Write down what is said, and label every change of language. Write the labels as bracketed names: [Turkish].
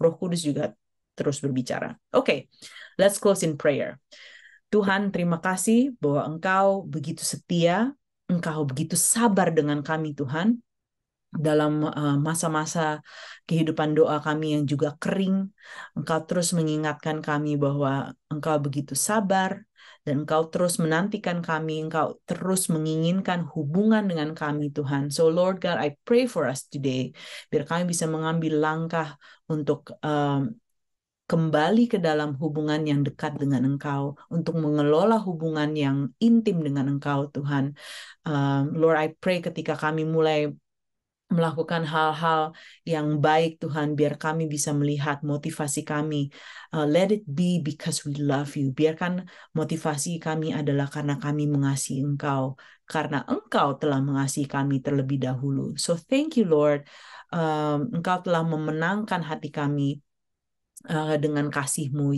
[Indonesian] Roh Kudus juga terus berbicara. [English] Okay, let's close in prayer. [Indonesian] Tuhan, terima kasih bahwa Engkau begitu setia, Engkau begitu sabar dengan kami, Tuhan. Dalam masa-masa kehidupan doa kami yang juga kering, Engkau terus mengingatkan kami bahwa Engkau begitu sabar, dan Engkau terus menantikan kami, Engkau terus menginginkan hubungan dengan kami, Tuhan. [English] So Lord God, I pray for us today, [Indonesian] biar kami bisa mengambil langkah untuk kembali ke dalam hubungan yang dekat dengan Engkau, untuk mengelola hubungan yang intim dengan Engkau, Tuhan. Lord, [English] I pray [Indonesian] ketika kami mulai melakukan hal-hal yang baik, Tuhan, biar kami bisa melihat motivasi kami. [English] Let it be because we love you. [Indonesian] Biarkan motivasi kami adalah karena kami mengasihi Engkau, karena Engkau telah mengasihi kami terlebih dahulu. [English] So thank you, Lord. [Indonesian] Engkau telah memenangkan hati kami dengan kasih-Mu.